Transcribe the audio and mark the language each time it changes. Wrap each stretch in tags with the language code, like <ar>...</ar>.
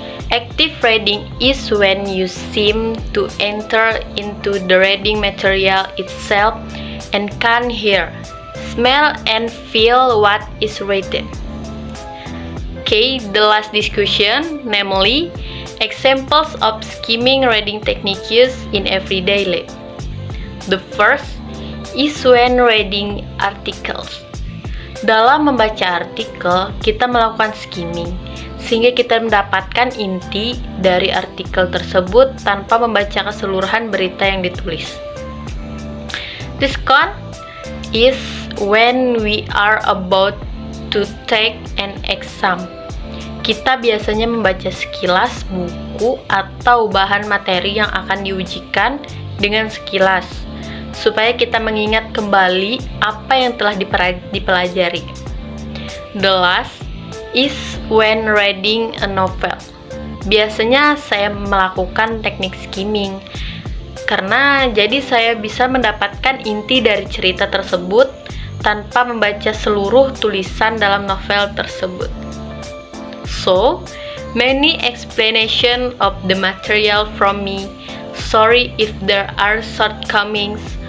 <en>Active reading is when you seem to enter into the reading material itself and can hear, smell, and feel what is written. Okay, the last discussion, namely examples of skimming reading techniques in everyday life. The first is when reading articles.</en> <id>Dalam membaca artikel, kita melakukan skimming, sehingga kita mendapatkan inti dari artikel tersebut tanpa membaca keseluruhan berita yang ditulis.</id> <en>The second is when we are about to take an exam.</en> <id>Kita biasanya membaca sekilas buku atau bahan materi yang akan diujikan dengan sekilas, supaya kita mengingat kembali apa yang telah dipelajari.</id> <en>The last is when reading a novel.</en> <id>Biasanya saya melakukan teknik skimming, karena jadi saya bisa mendapatkan inti dari cerita tersebut tanpa membaca seluruh tulisan dalam novel tersebut.</id> <en>So, many explanation of the material from me. Sorry if there are shortcomings.</en>